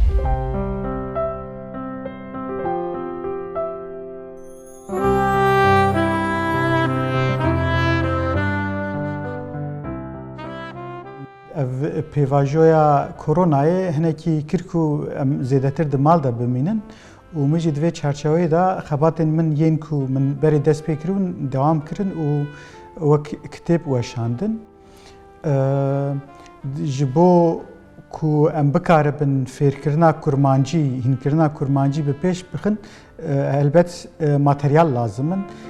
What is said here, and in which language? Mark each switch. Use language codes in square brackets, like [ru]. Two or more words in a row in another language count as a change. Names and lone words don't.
[ku] پێواژۆیە کۆرۆنایە هەنێکی کرک و زێدەتر دماڵدا بمینن و مژی دوێ چارچەوەیدا خەباتên min yên ku min berê dest pê kiribûn dewam kirin û wek kitêb weşandin ji bo ku em bikaribin fêrkirina kurmancî hînkirina kurmancî bi pêş bixin helbet materyal lazim in.